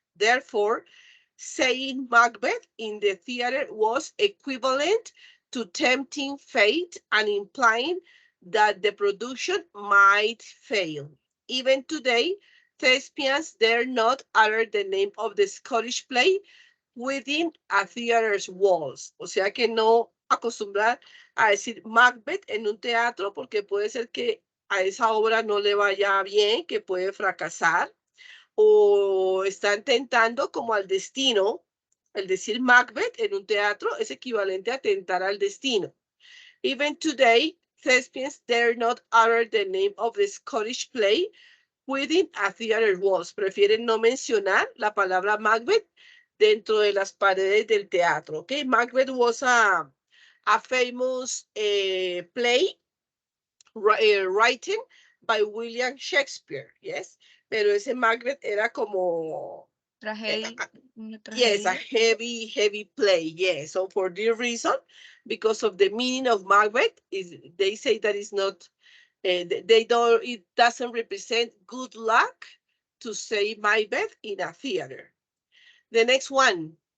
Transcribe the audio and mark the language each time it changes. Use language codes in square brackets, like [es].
[en] Therefore, saying Macbeth in the theater was equivalent to tempting fate and implying that the production might fail. Even today, thespians dare not utter the name of the Scottish play within a theater's walls. [es] O sea que no acostumbrar a decir Macbeth en un teatro porque puede ser que a esa obra no le vaya bien, que puede fracasar o están tentando como al destino. El decir Macbeth en un teatro es equivalente a tentar al destino. Even today, thespians dare not utter the name of the Scottish play within a theater walls. Prefieren no mencionar la palabra Macbeth dentro de las paredes del teatro. [en] Okay, Macbeth was a famous play written by William Shakespeare, yes. [es] Pero ese Macbeth era como Tragedia, una [en] yes, a [es] tragedia. [en] heavy play. Yes. So for this reason, because of the meaning of Macbeth, is they say that it's not. They don't. It doesn't represent good luck to say Macbeth in a theater. The next one.